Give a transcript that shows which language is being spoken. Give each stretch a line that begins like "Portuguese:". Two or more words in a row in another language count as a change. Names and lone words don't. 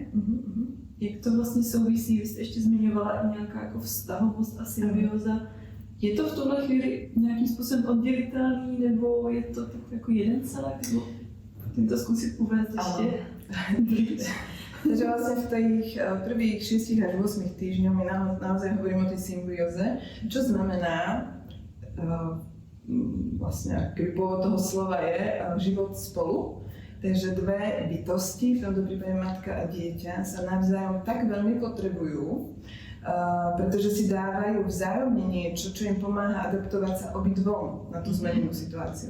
Czech: Jak to vlastně souvisí? Vy jste ještě zmiňovala i nějaká jako vztahovost a symbioza. Je to v tuhle chvíli nějakým způsobem oddělitelný, nebo je to tak jako jeden celek? Nebo tím to zkusit uvést ještě?
Slovak: Takže vlastne v tých prvých 6 až 8 týždňoch my naozaj hovoríme o tej symbióze, čo znamená, vlastne keby pôvod toho slova je život spolu. Takže dve bytosti, v tomto prípade matka a dieťa, sa navzájom tak veľmi potrebujú, pretože si dávajú vzájomne niečo, čo im pomáha adaptovať sa obidvom na tú zmenenú situáciu.